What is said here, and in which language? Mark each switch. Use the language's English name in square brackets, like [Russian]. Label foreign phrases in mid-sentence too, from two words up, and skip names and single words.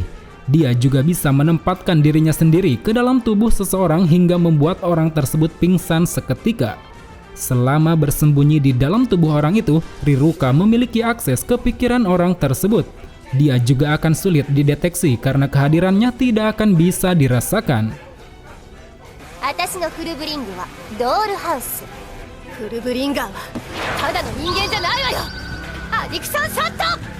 [Indonesian] Dia juga bisa menempatkan dirinya sendiri ke dalam tubuh seseorang hingga membuat orang tersebut pingsan seketika. Selama bersembunyi di dalam tubuh orang itu, Riruka memiliki akses ke pikiran orang tersebut. Dia juga akan sulit dideteksi karena kehadirannya tidak akan bisa dirasakan. [Japanese] 私のフルブリングはドールハウス。フルブリンガーはただの人間じゃないわよ。アディクションショット。